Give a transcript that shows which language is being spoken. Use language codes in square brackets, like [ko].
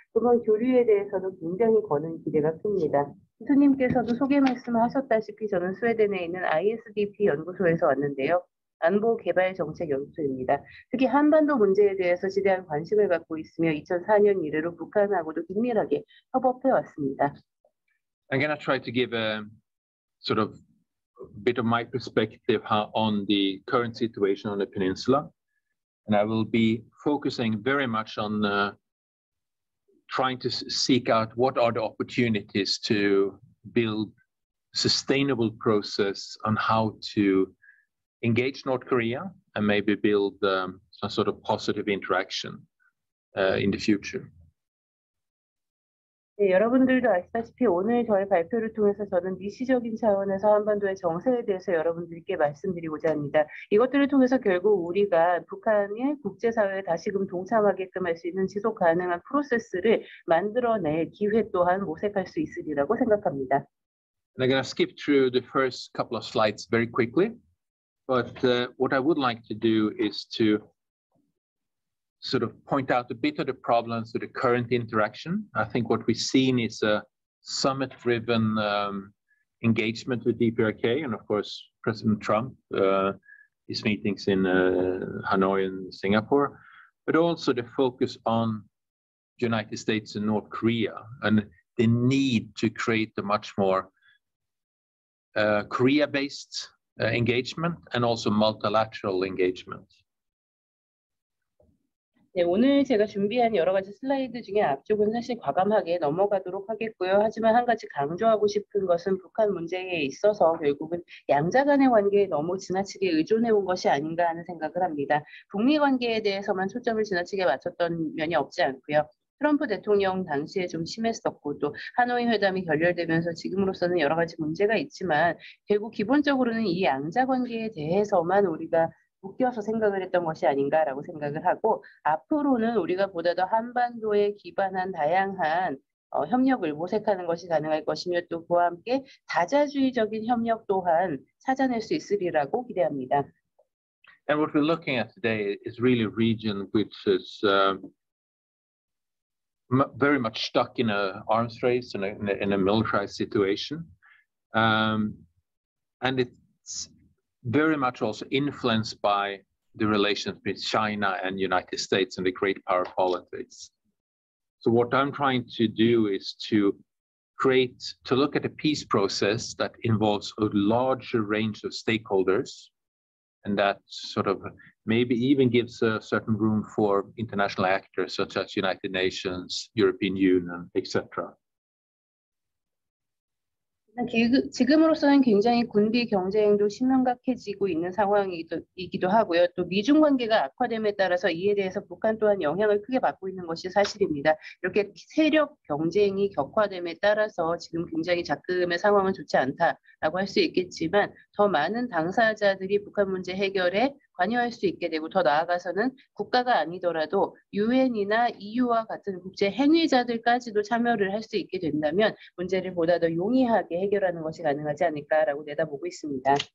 [ko] 그런 교류에 대해서도 굉장히 거는 기대가 큽니다. 교수님께서도 소개 말씀하셨다시피 저는 스웨덴에 있는 ISDP 연구소에서 왔는데요. 안보개발정책연구소입니다. 특히 한반도 문제에 대해서 지대한 관심을 갖고 있으며 2004년 이래로 북한하고도 긴밀하게 협업해 왔습니다. [en] I'm going to try to give a sort of bit of my perspective on the current situation on the peninsula. And I will be focusing very much on trying to seek out what are the opportunities to build sustainable process on how to engage North Korea and maybe build some sort of positive interaction in the future. [ko] 네, 여러분들도 아시다시피 오늘 저의 발표를 통해서 저는 미시적인 차원에서 한반도의 정세에 대해서 여러분들께 말씀드리고자 합니다. 이것들을 통해서 결국 우리가 북한의 국제사회에 다시금 동참하게끔 할 수 있는 지속 가능한 프로세스를 만들어낼 기회 또한 모색할 수 있으리라고 생각합니다. [en] And I'm going to skip through the first couple of slides very quickly. But what I would like to do is to sort of point out a bit of the problems with the current interaction. I think what we've seen is a summit-driven engagement with DPRK, and of course, President Trump, his meetings in Hanoi and Singapore, but also the focus on the United States and North Korea, and the need to create a much more Korea-based engagement and also multilateral engagement. [ko] 네, 오늘 제가 준비한 여러 가지 슬라이드 중에 앞쪽은 사실 과감하게 넘어가도록 하겠고요. 하지만 한 가지 강조하고 싶은 것은 북한 문제에 있어서 결국은 양자 간의 관계에 너무 지나치게 의존해 온 것이 아닌가 하는 생각을 합니다. 북미 관계에 대해서만 초점을 지나치게 맞췄던 면이 없지 않고요. 트럼프 대통령 당시에 좀 심했었고 또 하노이 회담이 결렬되면서 지금으로서는 여러 가지 문제가 있지만 결국 기본적으로는 이 양자 관계에 대해서만 우리가 묶여서 생각을 했던 것이 아닌가라고 생각을 하고 앞으로는 우리가 보다 더 한반도에 기반한 다양한 협력을 모색하는 것이 가능할 것이며 또 그와 함께 다자주의적인 협력 또한 찾아낼 수 있으리라고 기대합니다. [en] And what we're looking at today is really a region which is very much stuck in an arms race, in a militarized situation. And it's very much also influenced by the relations between China and United States and the great power politics. So what I'm trying to do is to look at a peace process that involves a larger range of stakeholders and that sort of maybe even gives a certain room for international actors such as United Nations, European Union, etc. [ko] 지금으로서는 굉장히 군비 경쟁도 심각해지고 있는 상황이기도 하고요. 또 미중 관계가 악화됨에 따라서 이에 대해서 북한 또한 영향을 크게 받고 있는 것이 사실입니다. 이렇게 세력 경쟁이 격화됨에 따라서 지금 굉장히 자금의 상황은 좋지 않다라고 할 수 있겠지만 더 많은 당사자들이 북한 문제 해결에 관여할 수 있게 되고 더 나아가서는 국가가 아니더라도 유엔이나 EU와 같은 국제 행위자들까지도 참여를 할 수 있게 된다면 문제를 보다 더 용이하게 해결하는 것이 가능하지 않을까라고 내다보고 있습니다.